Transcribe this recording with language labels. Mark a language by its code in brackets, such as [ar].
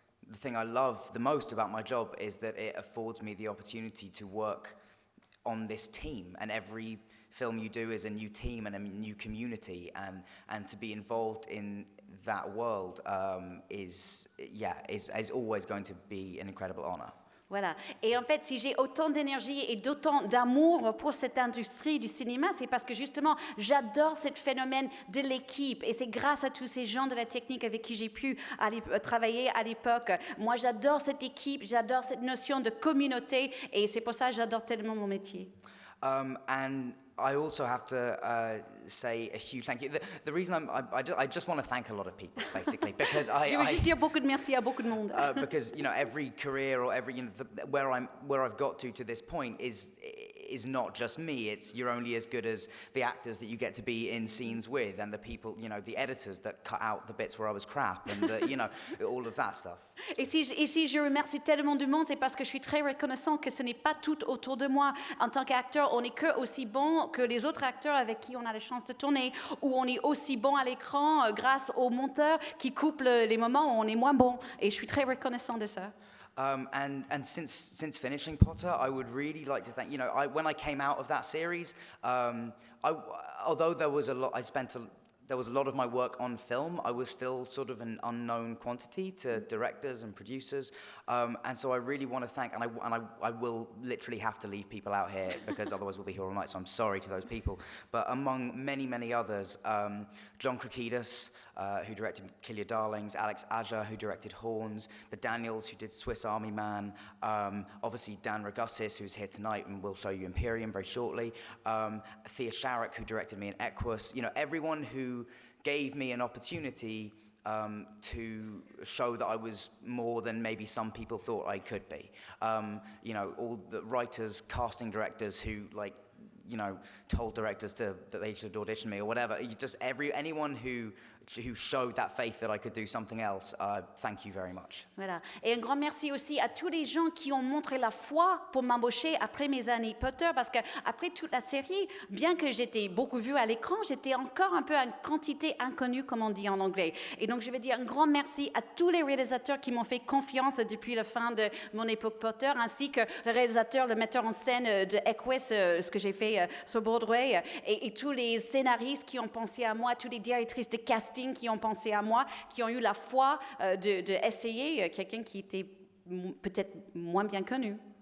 [en] The thing I love the most about my job is that it affords me the opportunity to work on this team, and every film you do is a new team and a new community, and to be involved in that world is always going to be an incredible honor. [fr] Voilà. Et en fait, si j'ai autant d'énergie et d'autant d'amour pour cette industrie du cinéma, c'est parce que justement, j'adore ce phénomène de l'équipe. Et c'est grâce à tous ces gens de la technique avec qui j'ai pu travailler à l'époque. Moi, j'adore cette équipe, j'adore cette notion de communauté. Et c'est pour ça que j'adore tellement mon métier. [en] And I also have to say a huge thank you. The reason I just want to thank a lot of people, basically, because [fr] Je veux juste dire beaucoup de merci à beaucoup de monde. [en] Because every career or every where I've got to this point is not just me. You're only as good as the actors that you get to be in scenes with, and the people, the editors that cut out the bits where I was crap, and all of that stuff. [fr] Et si je remercie tellement de monde, c'est parce que je suis très reconnaissant que ce n'est pas tout autour de moi. En tant qu'acteur, on n'est que aussi bon que les autres acteurs avec qui on a la chance de tourner, ou on est aussi bon à l'écran grâce au monteur qui coupe les moments où on est moins bon. Et je suis très reconnaissant de ça. [en] And since finishing Potter, I would really like to thank, when I came out of that series, although there was a lot of my work on film, I was still sort of an unknown quantity to directors and producers, and so I really want to thank, and I will literally have to leave people out here because otherwise we'll be here all night, so I'm sorry to those people, but among many, many others, John Krakidas, who directed Kill Your Darlings, Alex Aja, who directed Horns, the Daniels, who did Swiss Army Man, obviously Dan Ragussis, who's here tonight and will show you Imperium very shortly, Thea Sharrock, who directed me in Equus, everyone who gave me an opportunity to show that I was more than maybe some people thought I could be. All the writers, casting directors who told directors that they should audition me or whatever. Anyone who showed that faith that I could do something else, thank you very much. [fr] Voilà. Et un grand merci aussi à tous les gens qui ont montré la foi pour m'embaucher après mes années Potter, parce qu'après toute la série, bien que j'étais beaucoup vue à l'écran, j'étais encore un peu une quantité inconnue, comme on dit en anglais. Et donc, je veux dire un grand merci à tous les réalisateurs qui m'ont fait confiance depuis la fin de mon époque Potter, ainsi que le réalisateur, le metteur en scène de Equus, ce que j'ai fait sur Broadway, et tous les scénaristes qui ont pensé à moi, tous les directrices de casting qui ont pensé à moi, qui ont eu la foi d'essayer quelqu'un qui était peut-être moins bien connu.